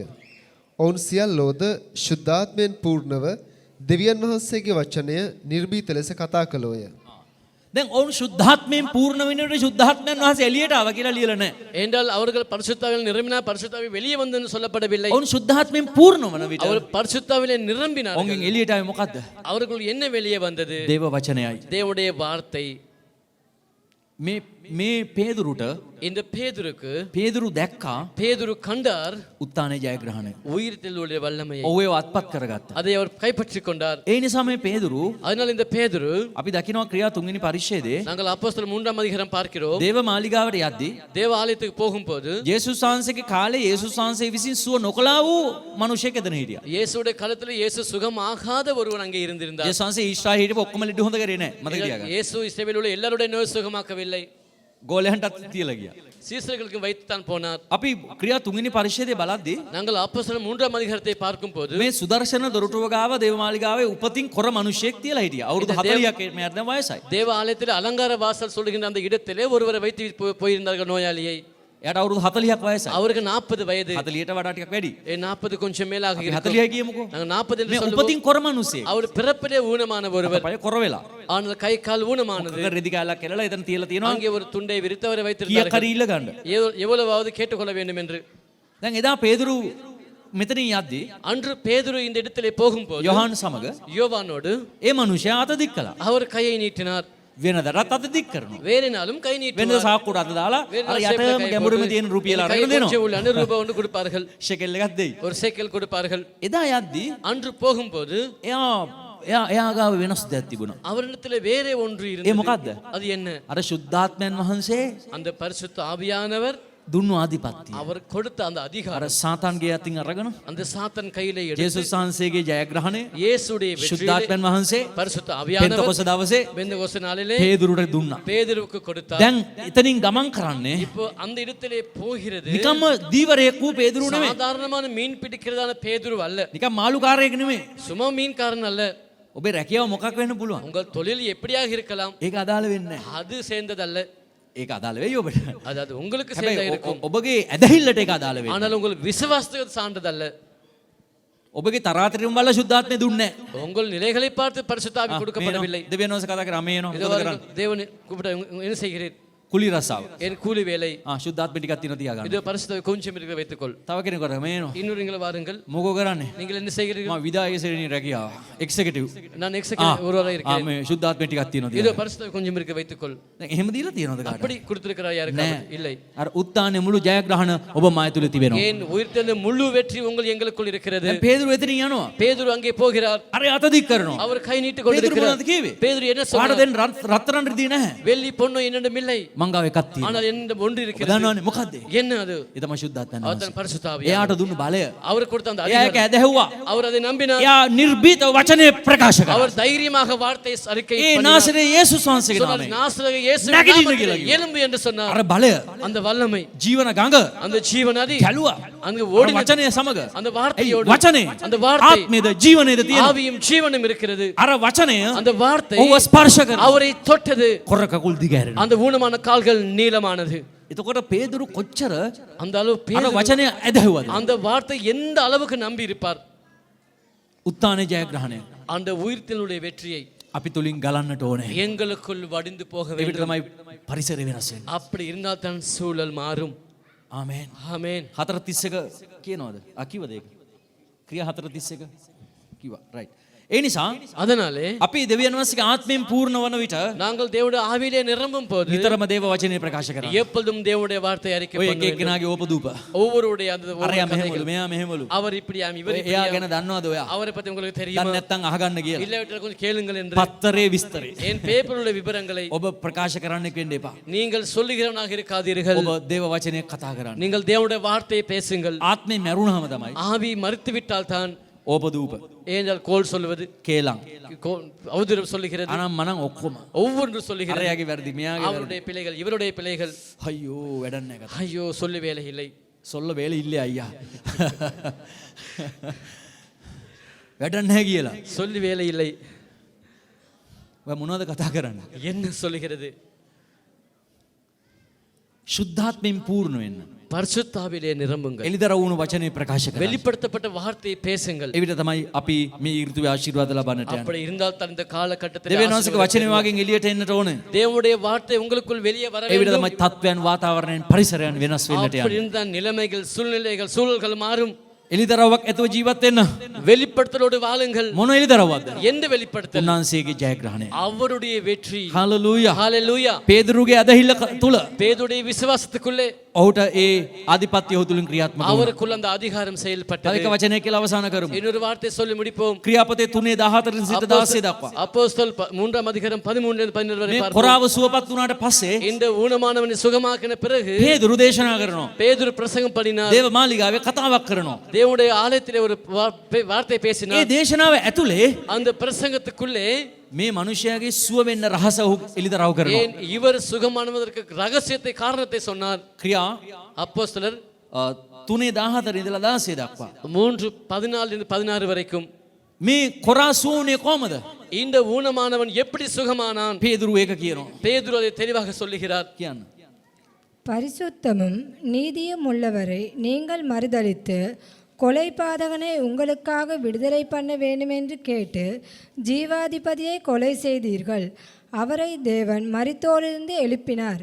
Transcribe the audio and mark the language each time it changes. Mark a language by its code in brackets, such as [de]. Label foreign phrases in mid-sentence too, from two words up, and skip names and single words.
[si] ඔවුන් සියල්ලෝද ශුද්ධාත්මයෙන් පූර්ණව දෙවියන් වහන්සේගේ වචනය නිර්භීත ලෙස කතා කළෝය. දැන් ඔවුන් ශුද්ධාත්මයෙන් පූර්ණ වෙනකොට ශුද්ධාත්මයන් වහන්සේ එළියට ආවා කියලා ලියලා නැහැ. [ta] என்றால் அவர்கள் பரிசுத்தாவில் நிரம்பினார், பரிசுத்தாவி வெளியே வந்து சொல்லப்படவில்லை. [si] ඔවුන් ශුද්ධාත්මයෙන් පූර්ණ වන විට [ta] அவர் பரிசுத்தாவிலே நிரம்பினார்கள். [si] ඔවුන්ගෙන් එළියට ආවේ මොකද්ද? [ta] அவர்கள் என்ன வெளியே வந்தது? [si] දේව වචනයයි. [ta] தேவனுடைய வார்த்தை. [si] මේ පේදුරුට [ta] இந்த பேதுருக்கு [si] පේදුරු දැක්කා [ta] பேதுரு கண்டார் [si] උත්තානේ ජයග්‍රහණය. [ta] உயிர்த்தெழுதலுடைய வல்லமையை. [si] ඔව් ඒව අත්පත් කරගත්තා. [ta] அதை அவர் கைப்பற்றிக் கொண்டார். [si] ඒ නිසා මේ පේදුරු [ta] அதனால் இந்த பேதுரு [si] අපි දකිනවා ක්‍රියා 3 වෙනි පරිච්ඡේදයේ [ta] நாங்கள் அப்போஸ்தலர் 3ஆம் அதிகாரம் பார்க்கிறோம். [si] දේව මාලිගාවට යද්දී [ta] தேவ ஆலயத்துக்கு போகும்போது [si] යේසුස් වහන්සේගේ කාලේ යේසුස් වහන්සේ විසින් සුව නොකළා වූ මිනිහෙක් එතන හිටියා. [ta] இயேசுடைய காலத்தில் இயேசு சுகமாகாத ஒருவன் அங்கே இருந்திருந்தார். [si] යේසුස් වහන්සේ ඊශ්‍රායෙල් හිටපු ඔක්කොම ලිඩු හොඳ කරේ නැහැ. මතක තියාගන්න. [ta] இயேசு இஸ்ரவேலில் உள்ள எல்லாருடைய நோய் சுகமாக்கவில்லை. [si] ගෝලයන්ටත් තියලා ගියා. [ta] சீசர்களுக்கு வைத்துத்தான் போனார். [si] අපි ක්‍රියා 3 වෙනි පරිච්ඡේදයේ බලද්දී [ta] நாங்கள் அப்போஸ்தலர் 3ஆம் அதிகாரத்தை பார்க்கும்போது [si] මේ සුදර්ශන දොරටුව ගාව දේව මාලිගාවේ උපතින් කොර මිනිහෙක් තියලා හිටියා. අවුරුදු 40ක් මෙයාට දැන් වයසයි. [ta] தேவ ஆலயத்தில் அலங்கார வாசல் சொல்லுகின்ற அந்த இடத்திலே ஒருவரை வைத்து போயிருந்தார்கள் நோயாளியை. [si] එයාට අවුරුදු 40ක් වයසයි. [ta] அவருக்கு 40 வயது. [si] 40ට වඩා ටිකක් වැඩි. [ta] 40 கொஞ்சம் மேலாக [si] අපි [ta] இருக்கும். [si] 40යි කියමුකෝ. [ta] நாங்கள் 40 என்று [si] මේ [ta] சொல்லுவோம். [si] උපතින් කොර මිනිහෙක්. [ta] அவர் பிறப்பிலே ஊனமான ஒருவர். [si] පය කොර වෙලා. [ta] ஆனால் கை கால் ஊனமானது. [si] රෙදි කාලක් කෙලලා එතන තියලා තියෙනවා. [ta] அங்கே ஒரு துண்டை விரித்தவரை [si] කීයක් [ta] வைத்திருந்தார்கள். [si] හරි ඉල්ල ගන්න. [ta] எவ்வளவாவது கேட்டுக்கொள்ள வேண்டும் என்று. [si] දැන් එදා පේදුරු මෙතනින් යද්දී [ta] அன்று பேதுரு இந்த இடத்திலே போகும்போது [si] යොහාන් සමග [ta] யோவானோடு [si] ඒ මිනිහයා අත දික් කළා. [ta] அவர் கையை நீட்டினார். [si] වෙනදටත් අත දික් කරනවා. [ta] வேறு நாளும் கை [si] වෙනද [ta] நீட்டுவார். [si] සාක්කුවට අත දාලා [ta] வேறு [si] අර [ta] நாள் [si] යටම [ta] சேப்பில் கை [si] ගැඹුරම [ta] போட்டு, [si] තියෙන රුපියල් [ta] கை [si] අරගෙන [ta] கொஞ்சம் [si] දෙනවා. [ta] உள்ள ரூபாய் ஒன்று கொடுப்பார்கள். [si] ෂෙකෙල් එකක් දෙයි. [ta] ஒரு சைக்கிள் கொடுப்பார்கள். [si] එදා යද්දී [ta] அன்று போகும்போது [si] එයා ගාව වෙනස් දෙයක් තිබුණා. [ta] அவரிடத்தில் வேறே ஒன்று [si] ඒ [ta] இருந்தது. [si] මොකද්ද? [ta] அது என்ன? [si] අර ශුද්ධාත්මයන් වහන්සේ [ta] அந்த பரிசுத்த ஆவியானவர் [si] දුන්නු ආධිපත්‍යය. [ta] அவர் கொடுத்த அந்த [si] අර [ta] அதிகாரம் [si] සාතන්ගේ අතින් අරගෙන [ta] அந்த சாத்தன் கையிலே எடுத்து [si] යේසුස් වහන්සේගේ ජයග්‍රහණය [ta] இயேசுடைய வெற்றியிலே [si] ශුද්ධාත්මයන් වහන්සේ [ta] பரிசுத்த ஆவியானவர் [si] පෙන්තකොස්ත දවසේ [ta] பெந்தகோஸ்து நாளிலே [si] පේදුරුට දුන්නා. [ta] பேதுருவுக்கு கொடுத்தார். [si] දැන් එතනින් ගමන් කරන්නේ [ta] இப்போ அந்த இடத்திலே போகிறது [si] නිකම්ම දීවරයෙක් වූ පේදුරු නෙමෙයි. [ta] சாதாரணமான மீன் பிடிக்கிறதான பேதுரு அல்ல. [si] නිකම් මාළුකාරයෙක් නෙමෙයි. [ta] சும்மா மீன்காரன் அல்ல. [si] ඔබේ රැකියාව මොකක් වෙන්න පුළුවන්? [ta] உங்கள் தொழில் எப்படியாக இருக்கலாம், [si] ඒක අදාළ වෙන්නේ නැහැ. [ta] அது சேர்ந்ததல்ல. [si] ඒක අදාළ වෙයි ඔබට. [ta] அதாவது உங்களுக்கு [si] හැබැයි [ta] சேர்ந்தா இருக்கும். [si] ඔබගේ ඇදහිල්ලට ඒක අදාළ වෙයි. [ta] ஆனால் உங்கள் விசுவாசத்துக்கு சான்றதல்ல. [si] ඔබගේ තරාතිරම වල ශුද්ධාත්මය දුන්නේ නැහැ. [ta] உங்கள் நிலைகளை பார்த்து பரிசுத்த ஆவி கொடுக்கப்படவில்லை. [si] දෙවියන් වහන්සේ කතා කරා මේ [ta] இதோ [si] එනවා. [ta] வாருங்கள், தேவன் கூப்பிட்ட என்ன செய்கிறீர்? [si] කුලි රසාව. [ta] என் கூலி வேலை. [si] ශුද්ධාත්මය ටිකක් තියෙනවා තියාගන්න. [ta] இதோ பரிசுத்த கொஞ்சம் இருக்க வைத்துக்கொள். [si] තව කෙනෙකුට මේ එනවා. [ta] இன்னொரு நீங்கள் வாருங்கள். [si] මොකෝ කරන්නේ? [ta] நீங்கள் என்ன செய்கிறீர்கள்? [si] මම විදායක ශ්‍රේණියේ රැකියාව. එක්සිකියුටිව්. [ta] நான் எக்ஸிக்யூட்டிவ் ஒருவராக இருக்கிறேன். [si] මේ ශුද්ධාත්මය ටිකක් තියෙනවා [ta] இதோ [si] තියාගන්න. [ta] பரிசுத்த கொஞ்சம் இருக்க வைத்துக்கொள். [si] දැන් එහෙම දීලා තියෙනවද කාටද? [ta] அப்படி கொடுத்திருக்கிறார் யாருக்காவது? இல்லை. [si] අර උත්තානේ මුළු ජයග්‍රහණ ඔබ මාය තුල තිබෙනවා. [ta] ஏன் உயிர்த்தெழுந்த முழு வெற்றி உங்கள் எங்களுக்குள் இருக்கிறது. [si] දැන් පේදුරු එතනින් යනවා. [ta] பேதுரு அங்கே போகிறார். [si] අර අත දික් කරනවා. [ta] அவர் கை நீட்டி [si] පේදුරු [ta] கொண்டிருக்கிறார். [si] මොනවද කිව්වේ? [ta] பேதுரு என்ன [si] පාඩ [ta] சொன்னார்? [si] දෙන්න රත්තරන් රිදී නැහැ. [ta] வெள்ளி பொண்ணு என்னிடம் இல்லை, [si] මං ගාව එකක් තියෙනවා. [ta] ஆனால் என்னிடம் ஒன்று [si] ඔබ [ta] இருக்கிறது. [si] දන්නවනේ මොකද්ද? [ta] என்ன அது? [si] ඒ තමයි ශුද්ධාත්මය. [ta] அவர் தான் பரிசுத்த ஆவி. [si] එයාට දුන්න බලය. [ta] அவர் கொடுத்த அந்த [si] එයා ඒක [ta] அதிகாரம். [si] ඇදහිව්වා. [ta] அவர் அதை நம்பினார். [si] එයා නිර්භීත වචනේ ප්‍රකාශ කරා. [ta] அவர் தைரியமாக வார்த்தை அறிக்கை [si] ඒ [ta] பண்ணினார். [si] නාසරේ යේසුස් වහන්සේගේ [ta] சொன்னார், [si] නාමයෙන්. [ta] நாசரேய இயேசுவின் [si] නැගිටින්න [ta] நாமத்தில் [si] කියලා කිව්වා. [ta] எழும்பு என்று சொன்னார். [si] අර බලය [ta] அந்த வல்லமை, [si] ජීවන ගඟ [ta] அந்த ஜீவ நதி [si] කැලුවා. [ta] அங்கு [si] අර [ta] ஓடினது. [si] වචනය සමග. [ta] அந்த [si] ඒ [ta] வார்த்தையோடு [si] වචනේ [ta] அந்த வார்த்தை [si] ආත්මේද ජීවනේද තියෙනවා. [ta] ஆவியும் ஜீவனும் இருக்கிறது. [si] අර වචනය [ta] அந்த வார்த்தை [si] ඔව්ව ස්පර්ශ කරා. [ta] அவரை தொட்டது. [si] කොර කකුල් දිගෑරෙනවා. [ta] அந்த ஊனமான கால்கள் நீளமானது. [si] එතකොට පේදුරු කොච්චර [ta] அந்த அளவு [si] අර [ta] பேதுரு [si] වචනය ඇදහිව්වද? [ta] அந்த வார்த்தை எந்த அளவுக்கு நம்பி இருப்பார். [si] උත්තානේ ජයග්‍රහණය [ta] அந்த உயிர்த்தெழுதலுடைய வெற்றியை [si] අපි තුලින් ගලන්නට ඕනේ. [ta] எங்களுக்குள் வடிந்து போக [si] ඒකට [ta] வேண்டும். [si] තමයි පරිසරය වෙනස් වෙන්නේ. [ta] அப்படி இருந்தால் தான் சூழல் மாறும். [si] ආමේන්. [ta] ஆமென். [si] 4:31 කියනවද? කිව්වද ඒක? ක්‍රියා 4:31 කිව්වා. රයිට්. ඒ නිසා [ta] அதனாலே [si] අපි දෙවියන් වහන්සේගේ ආත්මයෙන් පූර්ණ වන විට [ta] நாங்கள் தேவனுடைய ஆவியிலே நிரம்பும் போது [si] නිතරම දේව වචනේ ප්‍රකාශ කරනවා. [ta] எப்பொழுதும் தேவனுடைய வார்த்தை அறிக்கை [si] ඔය [ta] பண்ண [si] එක [ta] வேண்டும். [si] එක්කෙනාගේ ඕපදූප. [ta] ஒவ்வொருடைய அந்த ஒவ்வொரு [si] අරයා මෙහෙමලු [ta] கதைகள். [si] මෙයා මෙහෙමලු. [ta] அவர் இப்படியாம் இவர் [si] එයා [ta] இப்படியாம். [si] ගැන දන්නවද ඔයා? [ta] அவரை பத்தி உங்களுக்கு [si] දන්නේ [ta] தெரியுமா? [si] නැත්නම් අහගන්න කියලා. [ta] இல்லாவிட்டால் கொஞ்சம் கேளுங்கள் என்று [si] පත්තරේ විස්තරේ. [ta] என் பேப்பரில் உள்ள விவரங்களை [si] ඔබ ප්‍රකාශ කරන්නෙක් වෙන්න එපා. [ta] நீங்கள் சொல்லுகிறவனாக இருக்காதீர்கள். [si] ඔබ දේව වචනේ කතා කරන්න. [ta] நீங்கள் தேவனுடைய வார்த்தையை பேசுங்கள். [si] ආත්මේ මැරුණාම තමයි [ta] ஆவி மறுத்து விட்டால் தான் [si] ඕපදූප [ta] ஏனென்றால் கோல் சொல்லுவது, [si] කේලම් [ta] அவதூறம் சொல்லுகிறது, [si] අනම් මනම් ඔක්කොම [ta] ஒவ்வொன்று சொல்லுகிறது. [si] අරයාගේ වැරදි මෙයාගේ වැරදි. [ta] அவருடைய பிள்ளைகள் இவருடைய பிள்ளைகள். [si] අයියෝ වැඩක් නැහැ කතා. [ta] ஐயோ சொல்லு வேலை இல்லை. சொல்ல வேலை இல்லை அய்யா. [si] වැඩක් නැහැ කියලා. [ta] சொல்லு வேலை இல்லை. [si] ඔය මොනවද කතා කරන්නේ? [ta] என்ன சொல்லுகிறது? [si] ශුද්ධාත්මයෙන් පූර්ණ වෙන්න. [ta] பரிசுத்தாவிலே நிரம்புங்கள். [si] එලිදර වුණු වචනේ ප්‍රකාශ කරන්න. [ta] வெளிப்படுத்தப்பட்ட வார்த்தையை பேசுங்கள். [si] එවිට තමයි අපි මේ ඍතුවේ ආශිර්වාද ලබන්නට යන්නේ. [ta] அப்படி இருந்தால் தான் இந்த காலகட்டத்தில் [si] දෙවියන් වහන්සේගේ වචනේ වාගෙන් එළියට එන්නට ඕනේ. [ta] தேவனுடைய வார்த்தை உங்களுக்குள் வெளியே வர [si] එවිට [ta] வேண்டும். [si] තමයි තත්වයන් වාතාවරණයන් පරිසරයන් වෙනස් වෙන්නට [ta] அப்படி [si] යන්නේ. [ta] இருந்தால் நிலைமைகள், சூழ்நிலைகள், சூழல்கள் மாறும். [si] එලිදරවක් ඇතුව ජීවත් වෙන්න. [ta] வெளிப்படுத்தலோடு வாழுங்கள். [si] මොන එලිදරවක්ද? [ta] எந்த வெளிப்படுத்தல்? [si] උන්වහන්සේගේ ජයග්‍රහණය. [ta] அவருடைய வெற்றி. [si] හalleluya. [ta] ஹalleluya. [si] පේදුරුගේ අදහිල්ල තුල [ta] பேதுடைய விசுவாசத்துக்குள்ளே [si] ඔහුට ඒ ආධිපත්‍ය ඔහු තුලින් ක්‍රියාත්මක වුණා. [ta] அவருக்குள்ள அந்த அதிகாரம் செயல்பட்டது. [si] තව එක වචනයක් කියලා අවසන් කරමු. [ta] இன்னொரு வார்த்தை சொல்லி முடிப்போம். [si] ක්‍රියාපතේ 3:14 සිට 16 දක්වා. [ta] அப்போஸ்தலர் 3ஆம் அதிகாரம் 13 லிருந்து 15 வரை [si] මේ [ta] பார்ப்போம். [si] කොරාව සුවපත් වුණාට පස්සේ [ta] இந்த ஊனமானவனை சுகமாக்கின பிறகு [si] පේදුරු දේශනා කරනවා. [ta] பேதுரு பிரசங்கம் பண்ணினார். [si] දේව මාලිගාවේ කතාවක් කරනවා. [ta] தேவனுடைய ஆலயத்திலே ஒரு வார்த்தை [si] ඒ [ta] பேசினார். [si] දේශනාව ඇතුලේ [ta] அந்த பிரசங்கத்துக்குள்ளே [si] මේ මනුෂ්‍යයාගේ සුව වෙන්න රහස ඔහු එලිදරව් කරනවා. [ta] ஏன் இவர் சுகமானதற்கு ரகசியத்தை, காரணத்தை சொன்னார். [si] ක්‍රියා [ta] அப்போஸ்தலர் [si] 3:14 ඉඳලා 16 දක්වා. [ta] 3:14 லிருந்து 16 வரைக்கும் [si] මේ කොරා සුවුනේ කොහමද? [ta] இந்த ஊனமானவன் எப்படி சுகமானான்? [si] පේදුරු ඒක කියනවා. [ta] பேதுரு அதை தெளிவாக சொல்லுகிறார். [si] කියන්න. [ta] பரிசுத்தமும் நீதியும் உள்ளவரை நீங்கள் மறுதலித்து கொலைபாதகனை உங்களுக்காக விடுதலை பண்ண வேண்டுமென்று கேட்டு ஜீவாதிபதியை கொலை செய்தீர்கள். அவரை தேவன் மரித்தோரிலிருந்து எழுப்பினார்.